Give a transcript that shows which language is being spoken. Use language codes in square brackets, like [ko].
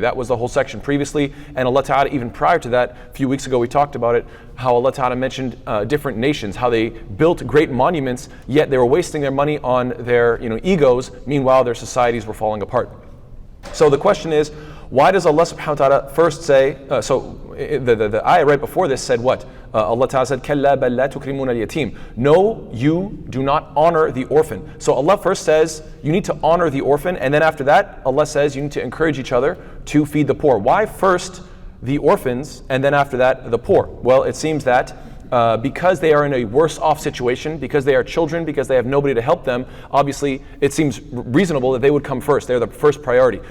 [en] That was the whole section previously, and Allah Ta'ala, even prior to that, a few weeks ago we talked about it, how Allah Ta'ala mentioned different nations, how they built great monuments, yet they were wasting their money on their egos, meanwhile their societies were falling apart. So the question is, why does Allah subhanahu wa ta'ala first say, the ayah right before this said what? Allah Ta'ala said, [ar] كَلَّا بَلْ لَا تُكْرِمُونَ الْيَتِيمِ. [en] No, you do not honor the orphan. So Allah first says, you need to honor the orphan, and then after that, Allah says you need to encourage each other to feed the poor. Why first the orphans, and then after that, the poor? Well, it seems that because they are in a worse off situation, because they are children, because they have nobody to help them, obviously it seems reasonable that they would come first. They're the first priority.